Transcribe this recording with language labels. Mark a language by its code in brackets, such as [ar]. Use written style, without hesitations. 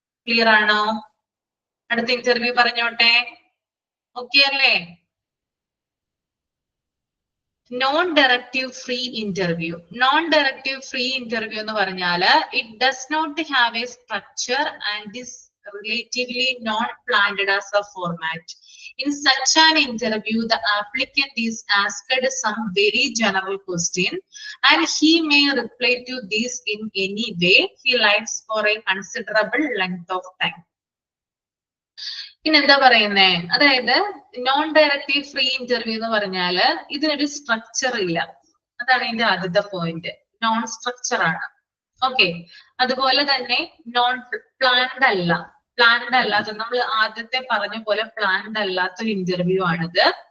[ml] Clear ആണോ? അടുത്ത interview പറഞ്ഞോട്ടെ. ഓക്കെ അല്ലേ? [en] Non directive free interview. Non directive free interview [ml] എന്ന് പറഞ്ഞാല് [en] It does not have a structure and is relatively not planned as a format. In such an interview, the applicant is asked some very general question and he may reply to this in any way he likes for a considerable length of time. [ml] പിന്നെന്താ പറയുന്നേ? അതായത് non directive free interview എന്ന് പറഞ്ഞാല് ഇതിനൊരു structure ഇല്ല. അതാണ് ഇതിന്റെ ആദ്യത്തെ പോയിന്റ്. നോൺ സ്ട്രക്ചർ ആണ്. ഓക്കെ. അതുപോലെ തന്നെ നോൺ പ്ലാൻഡ് അല്ല, പ്ലാൻഡ് അല്ലാത്ത, നമ്മൾ ആദ്യത്തെ പറഞ്ഞ പോലെ പ്ലാൻഡ് അല്ലാത്തൊരു ഇന്റർവ്യൂ ആണിത്.